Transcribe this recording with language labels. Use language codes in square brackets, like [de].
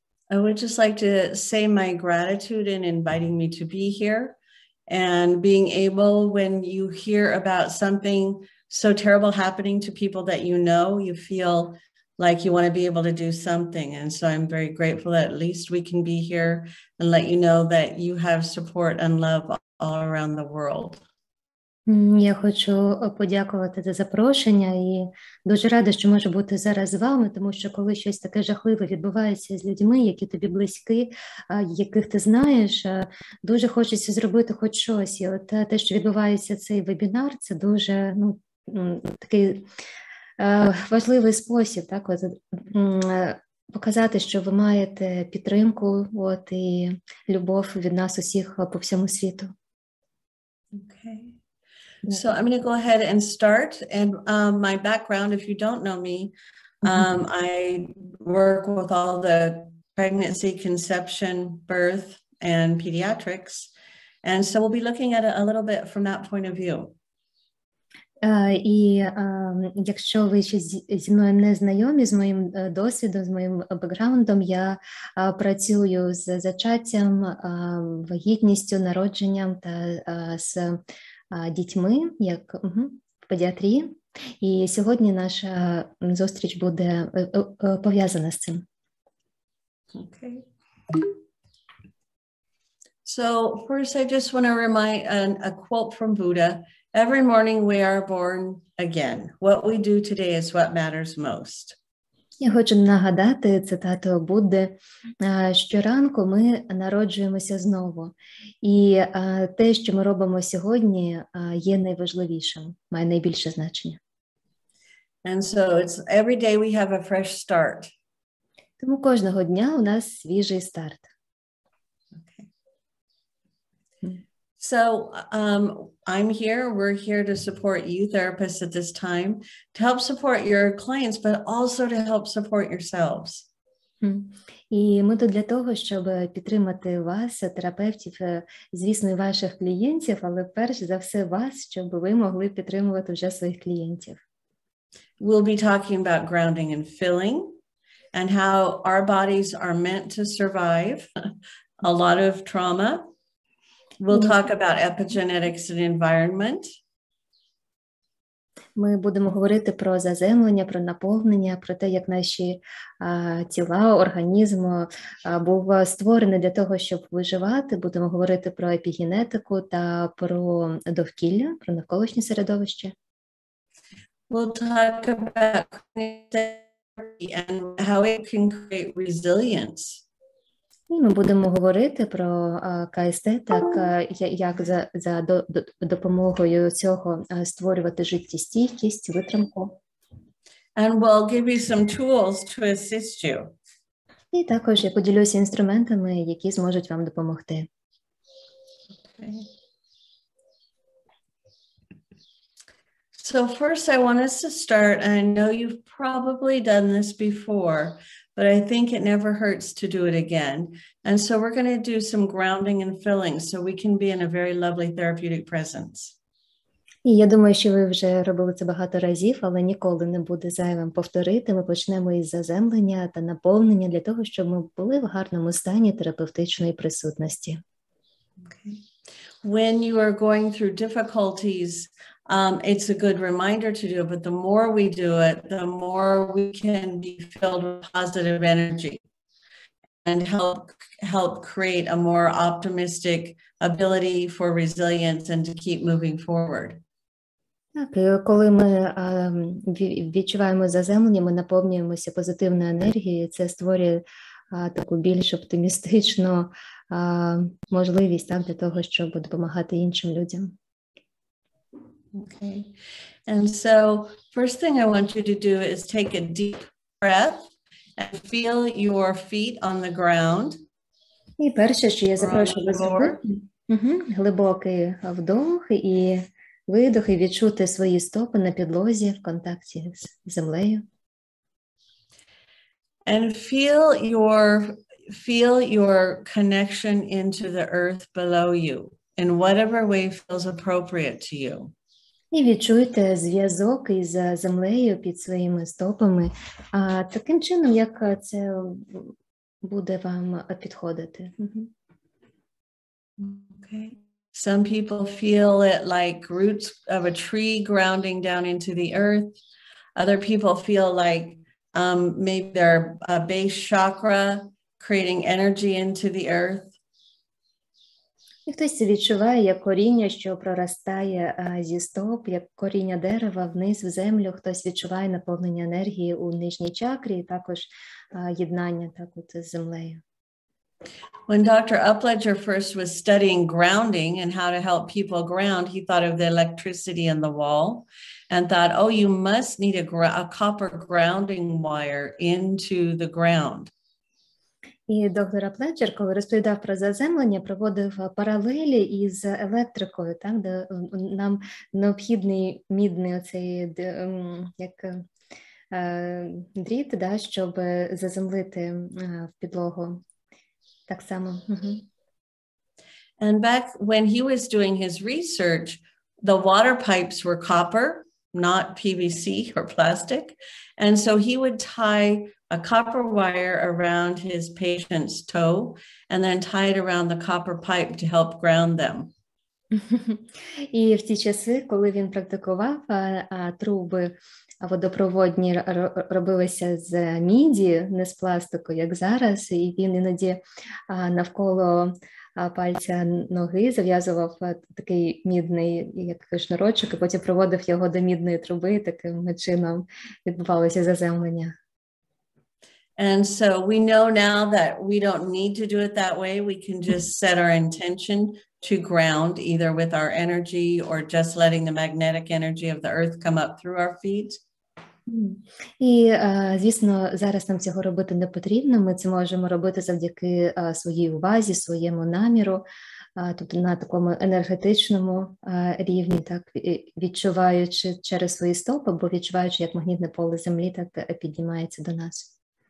[en] I would just like to say my gratitude in inviting me to be here and being able, when you hear about something so terrible happening to people that you feel like you want to be able to do something. And so I'm very grateful that at least we can be here and let you know that you have support and love all around the world. [uk] Я хочу подякувати за запрошення і дуже рада, що можу бути зараз з вами, тому що коли щось таке жахливе відбувається з людьми, які тобі близькі, яких ти знаєш, дуже хочеться зробити хоч щось. І от те, що відбувається цей вебінар, це дуже такий важливий спосіб, так, от, показати, що ви маєте підтримку і любов від нас усіх по всьому світу. [en] Okay. So I'm going to go ahead and start. And my background, if you don't know me, I work with all the pregnancy, conception, birth, and pediatrics. And so we'll be looking at it a little bit from that point of view. [uk] І якщо ви ще зі мною не знайомі, з моїм досвідом, з моїм бекграундом, я працюю з зачаттям, вагітністю, народженням та з дітьми, як в педіатрії. І сьогодні наша зустріч буде пов'язана з цим. [en] Okay. So first, I just want to remind a quote from Buddha. Every morning we are born again. What we do today is what matters most. [uk] Я хочу нагадати цитату Будди. Щоранку ми народжуємося знову. І те, що ми робимо сьогодні, є найважливішим, має найбільше значення. [en] And so it's every day we have a fresh start. [uk] Тому кожного дня у нас свіжий старт. [en] Okay. So I'm here, we're here to support you therapists at this time, to help support your clients, but also to help support yourselves. [uk] І ми тут для того, щоб підтримати вас, терапевтів, звісно, і ваших клієнтів, але перш за все вас, щоб ви могли підтримувати вже своїх клієнтів. [en] We'll be talking about grounding and filling and how our bodies are meant to survive a lot of trauma. We'll talk about epigenetics and environment. [uk] Ми будемо говорити про заземлення, про наповнення, про те, як наші тіла, організм був створений для того, щоб виживати. Будемо говорити про епігенетику та про довкілля, про навколишнє середовище. [en] We'll talk about therapy and how it can create resilience. [uk] І ми будемо говорити про КСТ, так як за допомогою цього створювати життєстійкість, витримку. [en] And we'll give you some tools to assist you. [uk] І також я поділюся інструментами, які зможуть вам допомогти. [en] Okay. So first I want us to start, and I know you've probably done this before, but I think it never hurts to do it again. And so we're going to do some grounding and filling so we can be in a very lovely therapeutic presence. [uk] І я думаю, що ви вже робили це багато разів, але ніколи не буде зайвим повторити. Ми почнемо із заземлення та наповнення для того, щоб ми були в гарному стані терапевтичної присутності. [en] Okay. When you are going through difficulties, it's a good reminder to do it, but the more we do it, the more we can be filled with positive energy and help create a more optimistic ability for resilience and to keep moving forward. [uk] Так, коли ми відчуваємо заземлення, ми наповнюємося позитивною енергією, це створює таку більш оптимістичну можливість для того, щоб допомагати іншим людям. [en] Okay. And so first thing I want you to do is take a deep breath and feel your feet on the ground. [uk] І перше, що я запрошую вас зробити, глибокий вдох і видох, і відчути свої стопи на підлозі в контакті з землею. [en] And feel your connection into the earth below you in whatever way feels appropriate to you. [uk] І відчуйте зв'язок із землею під своїми стопами, таким чином, як це буде вам підходити. [en] Okay. Some people feel it like roots of a tree grounding down into the earth. Other people feel like maybe their base chakra creating energy into the earth. [uk] І хтось це відчуває як коріння, що проростає зі стоп, як коріння дерева вниз в землю. Хтось відчуває наповнення енергії у нижній чакрі, і також єднання так от з землею. [en] When Dr. Apledzera first was studying grounding and how to help people ground, he thought of the electricity in the wall and thought, oh, you must need a copper grounding wire into the ground. [uk] І доктор Апледжер, коли розповідав про заземлення, проводив паралелі із електрикою, так, де нам необхідний мідний оцей як дріт, да, щоб заземлити в підлогу. Так само. [en] And back when he was doing his research, the water pipes were copper, not PVC or plastic. And so he would tie a copper wire around his patient's toe and then tie it around the copper pipe to help ground them. [uk] І в ті часи, коли він практикував, труби водопроводні робилися з міді, не з пластику, як зараз, і він іноді навколо пальця ноги зав'язував такий мідний як шнурочок, і потім проводив його до мідної труби, таким чином відбувалося заземлення. [en] And so we know now that we don't need to do it that way. We can just set our intention to ground either with our energy or just letting the magnetic energy of the earth come up through our feet. [uk] І, звісно, зараз нам цього робити не потрібно. Ми це можемо робити завдяки своїй увазі, своєму наміру, тобто на такому енергетичному рівні, так, відчуваючи через свої стопи, або відчуваючи, як магнітне поле землі так піднімається до нас.